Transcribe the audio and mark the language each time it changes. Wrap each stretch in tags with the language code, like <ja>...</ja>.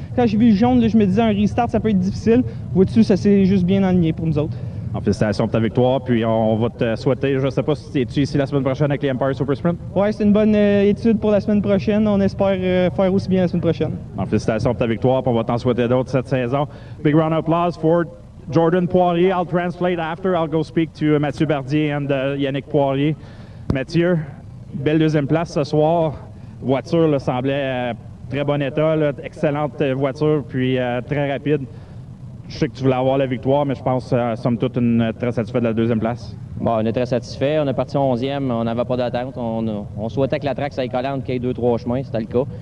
<fr>Quand j'ai vu le jaune, là, je me disais un restart, ça peut être difficile. Vois-tu, ça s'est juste bien aligné pour nous autres. En félicitations pour ta victoire, puis on va te souhaiter, je sais pas si tu es ici la semaine prochaine avec les Empire Super Sprint? Ouais, c'est une bonne étude pour la semaine prochaine. On espère faire aussi bien la semaine prochaine. En félicitations pour ta victoire, puis on va t'en souhaiter d'autres cette saison.</fr> <en>Big round of applause for Jordan Poirier. I'll translate after. I'll go speak to Mathieu Bardier and Yannick Poirier.</en> <fr>Mathieu, belle deuxième place ce soir. Voiture là, semblait très bon état, là, excellente voiture, puis très rapide. Je sais que tu voulais avoir la victoire, mais je pense, somme toute, très satisfait de la deuxième place. Bon, on est très satisfait. On est parti 11e, on n'avait pas d'attente. On souhaitait que la track s'aille collante, qu'il y ait 2-3 chemins. C'était le cas.</fr>